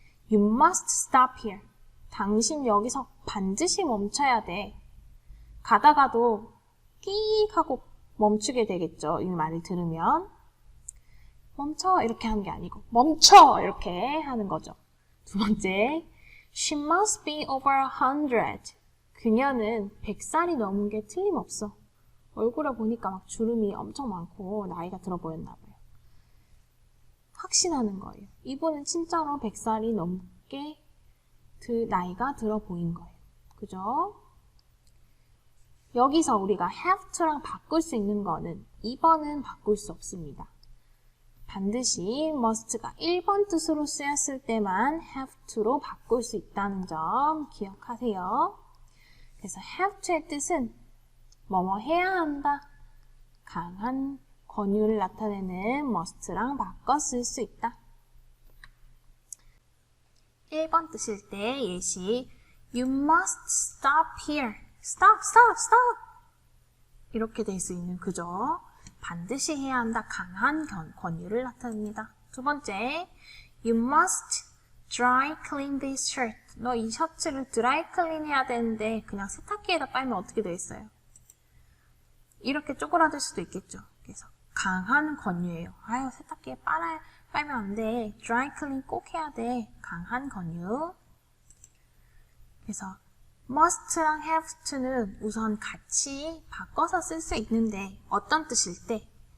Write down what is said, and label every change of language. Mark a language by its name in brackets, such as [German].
[English] You must stop here. [Korean] 당신 여기서 반드시 멈춰야 돼. 가다가도 끼익 하고 멈추게 되겠죠. 이 말을 들으면. 멈춰 이렇게 하는 게 아니고 멈춰 이렇게 하는 거죠. 두 번째, [English] She must be over 100. [Korean] 그녀는 100살이 넘은 게 틀림없어. 얼굴에 보니까 막 주름이 엄청 많고 나이가 들어 보였나 봐요. 확신하는 거예요. 이분은 진짜로 100살이 넘게 나이가 들어 보인 거예요. 그죠? 여기서 우리가 have to랑 바꿀 수 있는 거는 2번은 바꿀 수 없습니다. 반드시 must가 1번 뜻으로 쓰였을 때만 have to로 바꿀 수 있다는 점 기억하세요. 그래서 have to의 뜻은 뭐뭐 해야 한다. 강한 권유를 나타내는 must랑 바꿔 쓸 수 있다. 1번 뜻일 때 예시 [English] You must stop here. Stop, stop, stop. [Korean] 이렇게 될 수 있는 그죠? 반드시 해야 한다. 강한 권유를 나타냅니다. 두 번째 [English] You must dry clean this shirt. [Korean] 너 이 셔츠를 드라이 클린 해야 되는데 그냥 세탁기에다 빨면 어떻게 되겠어요? 이렇게 쪼그라들 수도 있겠죠. 그래서 강한 권유예요. 아유 세탁기에 빨면 안 돼. dry clean 꼭 해야 돼. 강한 권유. 그래서 must랑 have to는 우선 같이 바꿔서 쓸 수 있는데 어떤 뜻일 때?